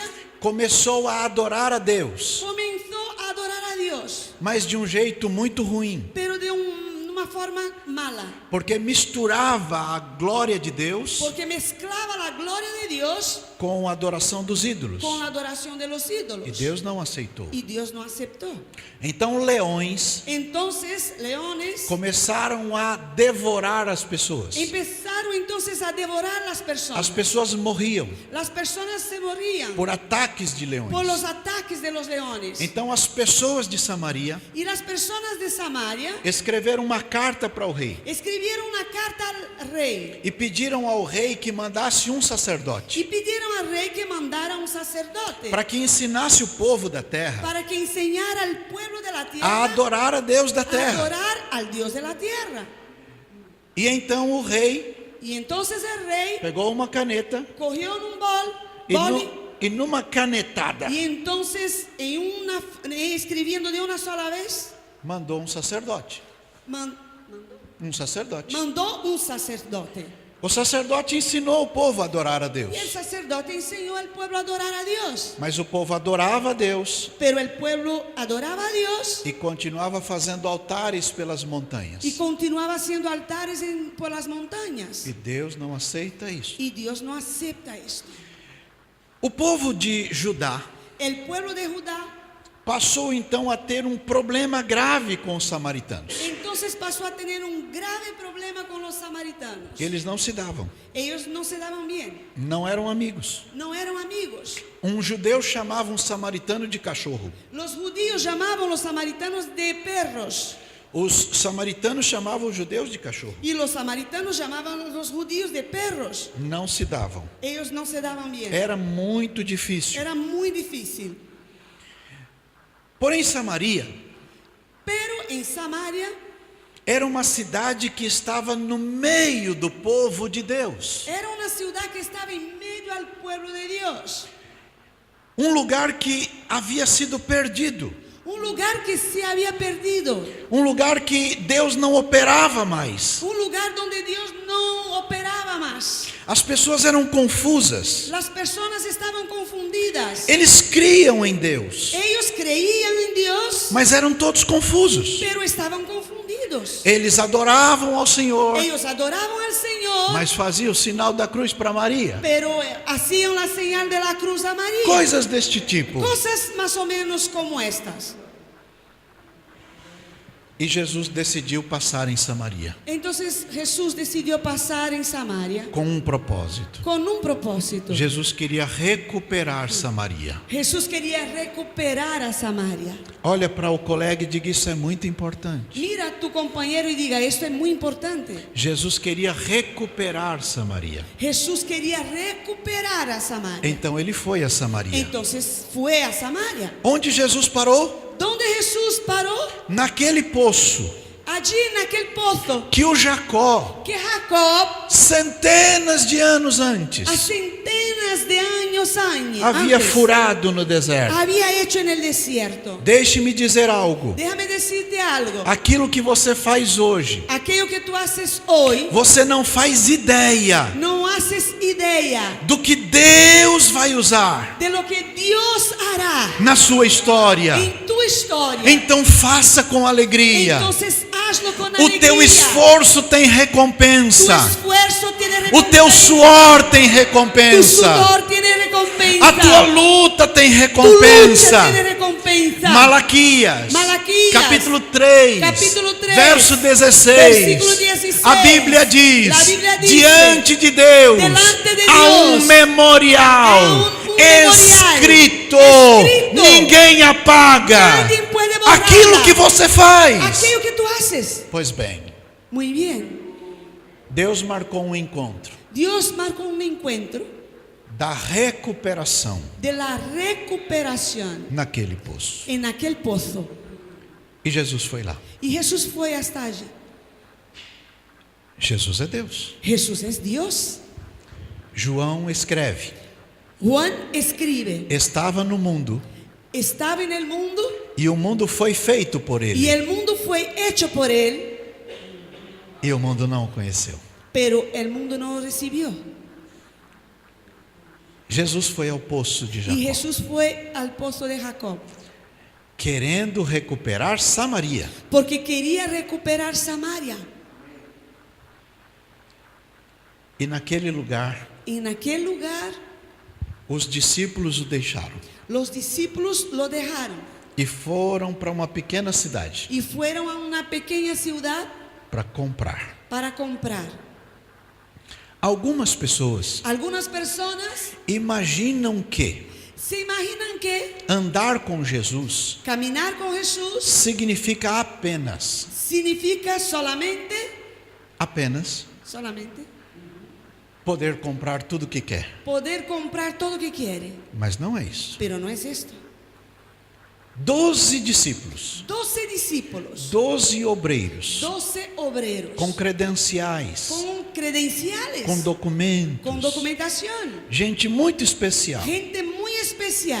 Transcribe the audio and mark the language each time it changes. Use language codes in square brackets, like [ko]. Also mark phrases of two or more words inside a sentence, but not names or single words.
[pt] começou a adorar a Deus, [es] comenzó a adorar a Dios, [pt] mas de um jeito muito ruim, [es] pero de una forma mala, [pt] porque misturava a glória de Deus [es] porque mezclaba la gloria de Dios [pt] com a adoração dos ídolos. [es] con la adoración de los ídolos. [pt] E Deus não aceitou. [es] Y Dios no aceptó. [pt] Então leões [es] Entonces, leones [pt] começaram a devorar as pessoas. [es] empezaron entonces a devorar las personas. [pt] As pessoas morriam [es] Las personas se morían [pt] por ataques de leões. [es] por los ataques de los leones. [pt] Então as pessoas de Samaria [es] Y las personas de Samaria [pt] escreveram uma carta para o rei [es] escribieron una carta al rey [pt] e pediram ao rei que mandasse um [es] y [pt] sacerdote [es] pidieron al rey que mandara un sacerdote [pt] para que ensinasse o povo da terra [es] para que enseñara al pueblo de la [pt] a [es] tierra [pt] adorar a Deus da a terra. [es] adorar al Dios de la tierra. [pt] E então o rei [es] Y entonces el rey [pt] pegou uma caneta [es] cogió en un bol, [pt] e numa canetada [es] y entonces escribiendo de una sola vez [pt] mandou um sacerdote. Um sacerdote. [es] mandó un sacerdote. [pt] O sacerdote ensinou o povo a adorar a Deus. [es] Y el sacerdote enseñó al pueblo a adorar a Dios. [pt] Mas o povo adorava a Deus [es] Pero el pueblo adoraba a Dios [pt] e continuava fazendo altares pelas montanhas. [es] y continuaba haciendo altares por las montañas. [pt] E Deus não aceita isso. [es] Y Dios no acepta esto. [pt] O povo de Judá [es] El pueblo de Judá [pt] passou então a ter um problema grave com os samaritanos. [es] entonces pasó a tener un grave problema con los samaritanos. [pt] Eles não se davam, [es] Ellos no se daban bien, [pt] não eram amigos. [es] no eran amigos. [pt] Um judeu chamava um samaritano de cachorro. [es] Los judíos llamaban a los samaritanos de perros [pt] Os samaritanos chamavam os judeus de cachorro. [es] y los samaritanos llamaban a los judíos de perros. [pt] Não se davam. [es] Ellos no se daban bien. [pt] Era muito difícil. [es] Era muy difícil. [pt] Porém, Samaria [es] Pero en Samaria [pt] era uma cidade que estava no meio do povo de Deus. [es] era una ciudad que estaba en medio al pueblo de Dios. [pt] Um lugar que havia sido perdido. [es] Un lugar que se había perdido. [pt] Um lugar que Deus não operava mais. [es] Un lugar donde Dios no operaba más. [pt] As pessoas eram confusas. [es] Las personas estaban confundidas. [pt] Eles criam em Deus, [es] Ellos creían en Dios, [pt] mas eram todos confusos. [es] pero estaban confundidos. [pt] Eles adoravam ao Senhor, [es] Ellos adoraban al Señor, [pt] mas faziam o sinal da cruz para Maria. [es] pero hacían la señal de la cruz a María. [pt] Coisas deste tipo. [es] Cosas más o menos como estas. [pt] E Jesus decidiu passar em Samaria [es] Entonces Jesús decidió pasar en Samaria [pt] com um propósito. [es] con un propósito. [pt] Jesus queria recuperar Samaria. [es] Jesús quería recuperar a Samaria. [pt] Olha para o colega e diga: isso é muito importante. [es] Mira a tu compañero y diga, esto es muy importante. [pt] Jesus queria recuperar Samaria. [es] Jesús quería recuperar a Samaria. [pt] Então ele foi a Samaria. [es] Entonces fue a Samaria. [pt] Onde Jesus parou? [es] ¿Dónde Jesús paró? [pt] Naquele poço [es] Allí en aquel pozo [pt] que o Jacó, [es] que Jacob, [pt] centenas de anos [es] a [pt] antes, [es] centenas de años [pt] havia [es] antes, [pt] furado no deserto. [es] había hecho en el desierto. [pt] Deixe-me dizer algo. [es] Déjame decirte algo. [pt] Aquilo que você faz hoje, [es] Aquello que tú haces hoy, [pt] você não faz ideia [es] no haces idea [pt] do que Deus vai usar [es] de lo que Dios hará [pt] na sua história. [es] en tu historia. [pt] Então faça com alegria. [es] Entonces hazlo con [pt] O teu [es] alegría. [pt] esforço tem [es] Tu [pt] recompensa. [es] esfuerzo tiene [pt] O [es] recompensa. [pt] teu suor tem [es] Tu [pt] recompensa. [es] sudor tiene recompensa. [pt] A tua luta tem [es] Tu lucha [pt] recompensa. [es] tiene recompensa. [pt] Malaquias, [es] Malaquias, [pt] capítulo 3, [es] capítulo 3, [pt] verso 16. [es] versículo 16. [pt] A Bíblia diz: [es] La Biblia dice, [pt] diante de Deus [es] delante de [pt] há um [es] Deus, [pt] memorial há um memorial escrito. [es] escrito. [pt] Ninguém apaga [es] Nadie puede borrarla. [pt] aquilo que você faz. [es] Aquello que tú haces. [pt] Pois bem, [es] Muy bien. [pt] Deus marcou um encontro [es] Dios marcó un encuentro [pt] da recuperação [es] de la recuperación [pt] naquele poço. [es] en aquel pozo. [pt] E Jesus foi lá. [es] Y Jesús fue hasta allí. [pt] Jesus é Deus. [es] Jesús es Dios. [pt] João escreve: [es] Juan escribe, [pt] estava no mundo [es] estaba en el mundo [pt] e o mundo foi feito por ele, [es] y el mundo fue hecho por él, [pt] e o mundo não o conheceu. [es] pero el mundo no lo recibió. [pt] Jesus foi ao poço de [es] Y [pt] Jacó, [es] Jesús fue al pozo de Jacob [pt] querendo recuperar Samaria. [es] porque quería recuperar Samaria. [pt] E naquele lugar, [es] Y en aquel lugar [pt] os discípulos o deixaram [es] los discípulos lo dejaron [pt] e foram para uma pequena cidade [es] y fueron a una pequeña ciudad [pt] para comprar. [es] para comprar. [pt] Algumas pessoas [es] Algunas personas [pt] imaginam que [es] se imaginan que [pt] andar com Jesus [es] caminar con Jesús [pt] significa apenas [es] solamente [pt] poder comprar tudo que quer. [es] poder comprar todo lo que quiere. [pt] Mas não é isso. [es] Pero no es esto. [pt] 12 discípulos, [es] 12 discípulos, [pt] 12 obreiros, [es] 12 obreros, [pt] com credenciais, [es] con credenciales, [pt] com documentos, [es] con documentación, [pt] gente muito especial, [es] gente muy especial,